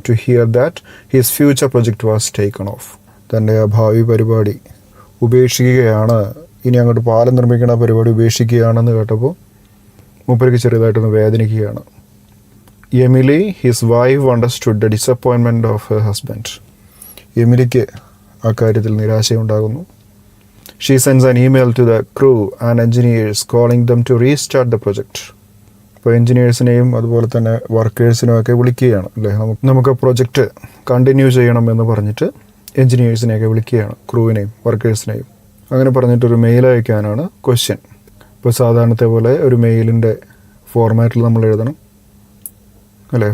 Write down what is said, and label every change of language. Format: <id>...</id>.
<en>To hear that his future project was taken off.</en> <ml>തൻ്റെ ആ ഭാവി പരിപാടി ഉപേക്ഷിക്കുകയാണ്, ഇനി അങ്ങോട്ട് പാലം നിർമ്മിക്കുന്ന പരിപാടി ഉപേക്ഷിക്കുകയാണെന്ന് കേട്ടപ്പോൾ മൂപ്പർക്ക് ചെറുതായിട്ടൊന്ന് വേദനിക്കുകയാണ്.</ml> <en>Emily his wife understood the disappointment of her husband.</en> <ml>എമിലിക്ക് ആ കാര്യത്തിൽ നിരാശയുണ്ടാകുന്നു.</ml> <en>She sends an email to the crew and engineers calling them to restart the project.</en> <ml>ഇപ്പോൾ എൻജിനീയേഴ്സിനെയും അതുപോലെ തന്നെ വർക്കേഴ്സിനെയും ഒക്കെ വിളിക്കുകയാണ് അല്ലേ. നമുക്ക് പ്രൊജക്റ്റ് കണ്ടിന്യൂ ചെയ്യണമെന്ന് പറഞ്ഞിട്ട് എൻജിനീയേഴ്സിനെയൊക്കെ വിളിക്കുകയാണ്, ക്രൂവിനെയും വർക്കേഴ്സിനെയും. അങ്ങനെ പറഞ്ഞിട്ടൊരു മെയിൽ അയക്കാനാണ് ക്വസ്റ്റ്യൻ. ഇപ്പോൾ സാധാരണത്തെ പോലെ ഒരു മെയിലിൻ്റെ ഫോർമാറ്റിൽ നമ്മൾ എഴുതണം അല്ലേ.</ml>